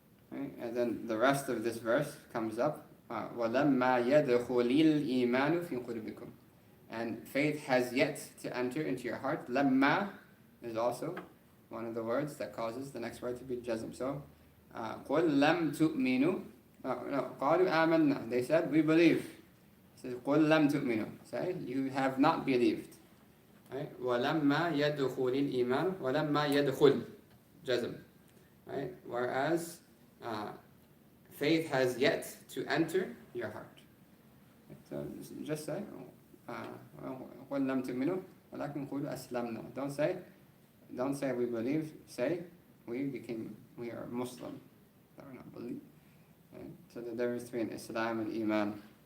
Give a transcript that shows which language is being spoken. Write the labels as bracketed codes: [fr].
[en] Right? And then the rest of this verse comes up, [ar] وَلَمَّا يَدْخُلِ الْإِيمَانُ فِي قُلُوبِكُمْ, [en] and faith has yet to enter into your heart. Lamma is also one of the words that causes the next word to be jazm. So, [ar] قُلْ لَمْ تُؤْمِنُوا, [en] no, [ar] قَالُوا آمَنَّا, [en] they said, we believe. It says, [ar] قُلْ لَمْ تُؤْمِنُوا, [en] say, you have not believed. Right? [ar] وَلَمَّا يَدْخُلِ الْإِيمَانُ, وَلَمَّا يَدْخُلْ, jazm. [en] Right? Whereas, faith has yet to enter your heart. So just say, [ar] قُلْ لَمْ تُؤْمِنُوا وَلَكِنْ قُولُوا أَسْلَمْنَا. [en] Don't say we believe, say we are Muslim. That we not believe. Right? So the difference between Islam and Iman.